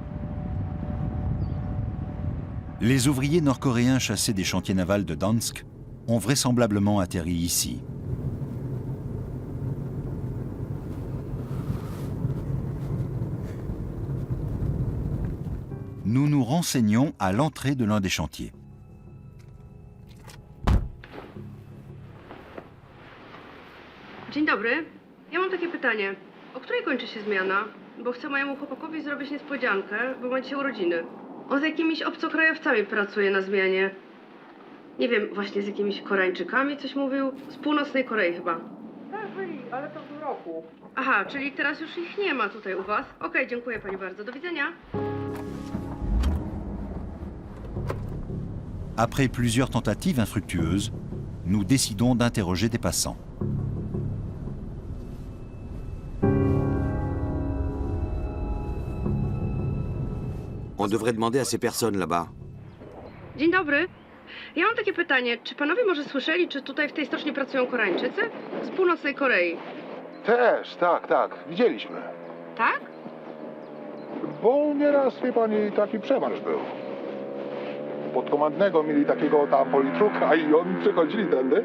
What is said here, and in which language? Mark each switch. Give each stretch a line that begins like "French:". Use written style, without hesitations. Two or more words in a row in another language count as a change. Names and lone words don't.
French: Les ouvriers nord-coréens chassés des chantiers navals de Dansk ont vraisemblablement atterri ici. Nous nous renseignons à l'entrée de l'un des chantiers.
Polish: Dzień dobry. Ja mam takie pytanie. O której kończy się zmiana? Bo chcę mojemu chłopakowi zrobić niespodziankę, bo ma dzisiaj urodziny. On z jakimiś obcokrajowcami pracuje na zmianie. Nie wiem, właśnie z jakimiś Koreańczykami coś mówił. Z północnej Korei chyba. Tak, byli, ale to w tym roku. Aha, czyli teraz już ich nie ma tutaj u was. Okej, dziękuję pani bardzo. Do widzenia.
French: Après plusieurs tentatives infructueuses, nous décidons d'interroger des passants. On devrait demander à ces personnes là-bas.
Polish: Dzień dobry. Ja mam takie pytanie. Czy panowie może słyszeli, czy tutaj w tej stoczni pracują Koreańczycy? Z północnej Korei. Też, tak. Widzieliśmy. Tak? Bo nieraz, wie pani, taki przemarsz był. Podkomandnego mieli takiego tam politruka i oni przechodzili tędy.